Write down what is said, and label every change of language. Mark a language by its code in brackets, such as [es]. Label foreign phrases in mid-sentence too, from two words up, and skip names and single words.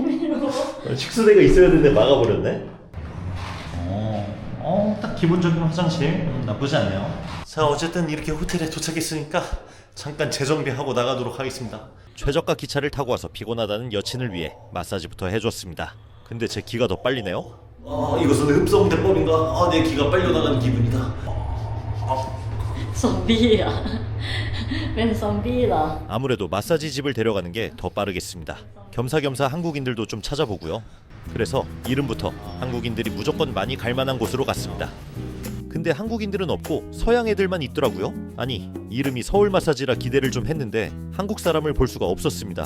[ko] 식수대가 있어야 되는데 막아버렸네. 딱 기본적인 화장실 나쁘지 않네요. 자, 어쨌든 이렇게 호텔에 도착했으니까 잠깐 재정비하고 나가도록 하겠습니다. 최저가 기차를 타고 와서 피곤하다는 여친을 위해 마사지부터 해줬습니다. 근데 제 기가 더 빨리네요. 이것은 흡성대법인가? 내 기가 빨려나가는 기분이다. [th] ซอมบี้อ่ะ เป็นซอมบี้เหรอ [ko] 아무래도 마사지 집을 데려가는 게 더 빠르겠습니다. 겸사겸사 한국인들도 좀 찾아보고요. 그래서 이름부터 한국인들이 무조건 많이 갈 만한 곳으로 갔습니다. 근데 한국인들은 없고 서양 애들만 있더라고요. 아니, 이름이 서울 마사지라 기대를 좀 했는데 한국 사람을 볼 수가 없었습니다.